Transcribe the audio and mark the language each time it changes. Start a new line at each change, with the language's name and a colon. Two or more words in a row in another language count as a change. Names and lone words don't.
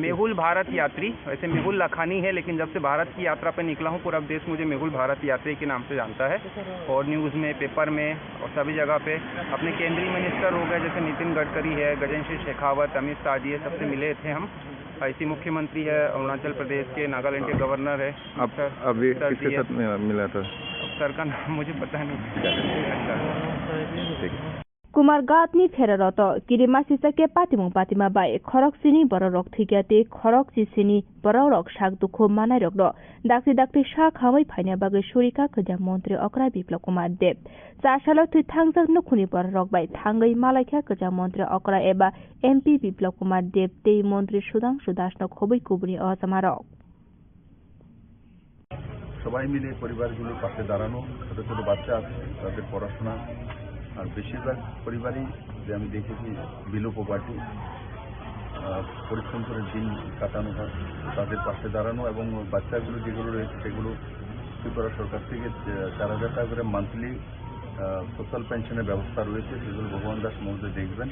Hindi: मेहुल भारत यात्री, वैसे मेहुल लखानी है, लेकिन जब से भारत की यात्रा पे निकला हूँ पूरा देश मुझे मेहुल भारत यात्री के नाम से जानता है, और न्यूज़ में, पेपर में और सभी जगह पे अपने केंद्रीय मिनिस्टर हो गए, जैसे नितिन गडकरी है, गजेंद्र सिंह शेखावत, अमित शाह जी, सबसे मिले थे हम। ऐसी मुख्यमंत्री है अरुणाचल प्रदेश के, नागालैंड के गवर्नर है। आप अभी किसके साथ मिला था? सर का नाम मुझे पता नहीं।
Kok Borok: कुमारघाटनि फेररत किरिमा सिसके पातिमा बाय खरक सिनी बररक थिग्याते खरक सिसिनी बररक साग दुखो मानाय रक दाक्ति सा खामै फाइना बागै सुरिका खजा मन्त्री अकरा बिप्लब कुमार देव चासाल थै थांजक नखुनि बररक बाय थांगै मालायखा खजा मन्त्री अकरा एबा एमपी बिप्लब कुमार देव तेई मन्त्री सुधांशु दास न खबै कुबुनि असमारक
Bangla: সবাই মিলে পরিবারগুলোর পাশে দাঁড়ানো, ছোট ছোট বাচ্চা আছে তাদের পড়াশোনা, আর বেশিরভাগ পরিবারই যে আমি দেখেছি
English: below poverty,
Bangla: পরিশ্রম করে দিন কাটানো হয়, তাদের পাশে দাঁড়ানো এবং বাচ্চাগুলো যেগুলো রয়েছে সেগুলো ত্রিপুরা সরকার থেকে 4,000 টাকা করে
English: monthly social
Bangla: পেনশনের ব্যবস্থা রয়েছে, সেগুলো ভগবান দাস মহোদয় দেখবেন।